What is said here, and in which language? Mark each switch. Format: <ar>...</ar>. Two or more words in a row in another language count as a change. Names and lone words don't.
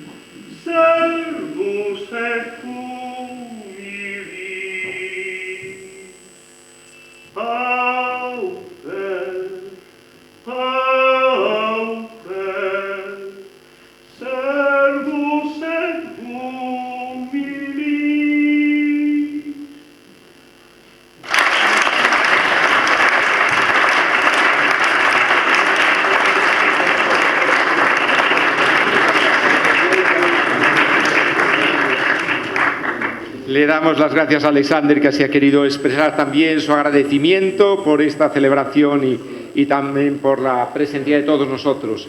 <la>servus et humilis, pauper, pauper, servus et humilis.</la> <es>Le damos las gracias a Alexander, que así ha querido expresar también su agradecimiento por esta celebración y también por la presencia de todos nosotros.</es>